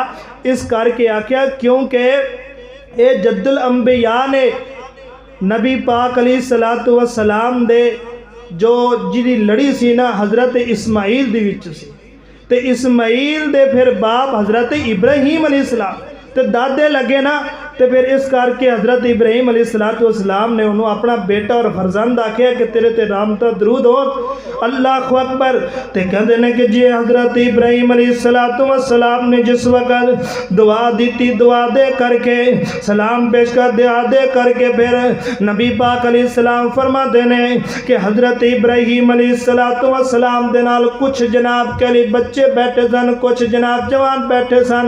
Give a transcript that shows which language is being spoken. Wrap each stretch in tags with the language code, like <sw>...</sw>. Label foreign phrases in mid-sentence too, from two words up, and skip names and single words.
<pa>اس کر کے آکھیا کیونکہ اے جد الانبیاء نے نبی پاک علیہ السلام دے جو جی لڑی سی نا حضرت اسماعیل دی وچ سی, تے اسماعیل دے پھر باپ حضرت ابراہیم علیہ السلام تے دادے لگے نا. تے پھر اس کر کے حضرت ابراہیم علیہ السلام نے انہوں اپنا بیٹا اور فرزند آکھیا کہ تیرے تے رحمت درود ہو.</pa> <ar>اللہ اکبر.</ar> <pa>تے کہندے نے کہ جی حضرت ابراہیم علیہ السلام نے جس وقت دعا دیتی, دعا دے کر کے سلام پیش کر دعا دے کر کے پھر نبی پاک علیہ السلام فرما دینے کہ حضرت ابراہیم علیہ السلام دے نال کچھ جناب کے لیے بچے بیٹھے سن, کچھ جناب جوان بیٹھے سن.</pa>